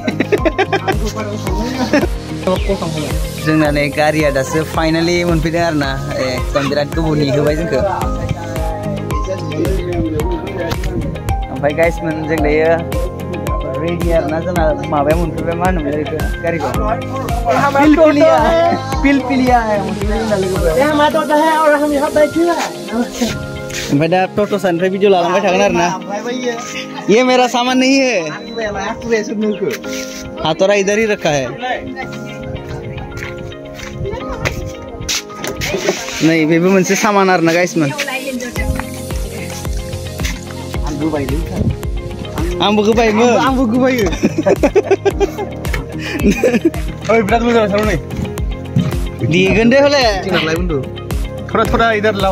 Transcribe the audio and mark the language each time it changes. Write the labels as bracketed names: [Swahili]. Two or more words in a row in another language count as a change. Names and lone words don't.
[Bodo] जोंना नै गारिया दासो फाइनालि मोनफैदों आरोना एकदम बिराद गोबाव नेहोबाय जोंखौ ओमफ्राय गाइसमोन जों दायो रेडि आरोना जोंना माबाया मोनफैबाय मा होनोमोन बेखौ गारिखौ पिलपिलिया ओमफ्राय दा टट'सानिफ्राय भिडिअ लालांबाय थागोन आरोना [Hindi] ये मेरा सामान नहीं है हाथोरा इधर ही रखा है [Bodo] नै बेबो मोनसे सामान आरोना गाइसमोन आंबो गोबायो ओइ बिराद मोजां सानो नै देगोन दे हले जोंनालाय बन्दु [Hindi] थोड़ा इधर लाव